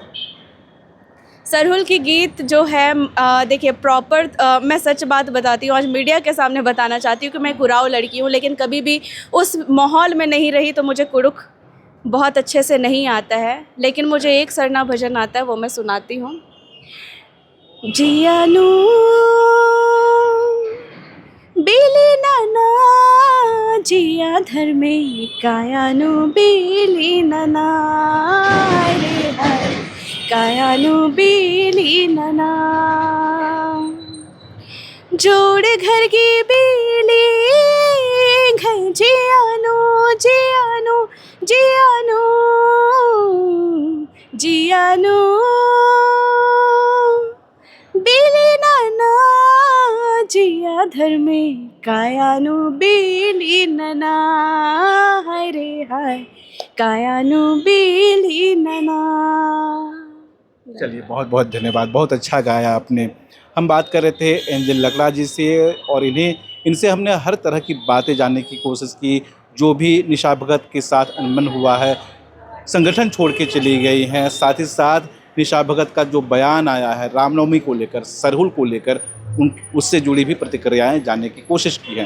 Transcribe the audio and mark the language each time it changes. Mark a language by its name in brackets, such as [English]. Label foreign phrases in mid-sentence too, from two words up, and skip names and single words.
[Hindi] सरहुल की गीत जो है, देखिए प्रॉपर, मैं सच बात बताती हूँ, आज मीडिया के सामने बताना चाहती हूँ कि मैं कुराऊ लड़की हूँ, लेकिन कभी भी उस माहौल में नहीं रही, तो मुझे कुड़ुक बहुत अच्छे से नहीं आता है। लेकिन मुझे एक सरना भजन आता है, वो मैं सुनाती हूँ। [Kurukh] जियानू बेली नाना जिया धर्मे कायानु बेली नाना रे हाय कायानु बेली नाना जोड़ घर की बेली घर जियानु जियानु जियानु जियानु बेली नाना जिया धर्मे कायानु बेली नाना हाय रे हाय कायानु बेली नाना। [Hindi] चलिए, बहुत बहुत धन्यवाद, बहुत अच्छा गाया आपने। हम बात कर रहे थे एंजल लकड़ा जी से और इनसे हमने हर तरह की बातें जानने की कोशिश की। जो भी निशा भगत के साथ अनबन हुआ है, संगठन छोड़ के चली गई हैं, साथ ही साथ निशा भगत का जो बयान आया है रामनवमी को लेकर, सरहुल को लेकर, उससे जुड़ी भी प्रतिक्रियाएं जानने की कोशिश की हैं।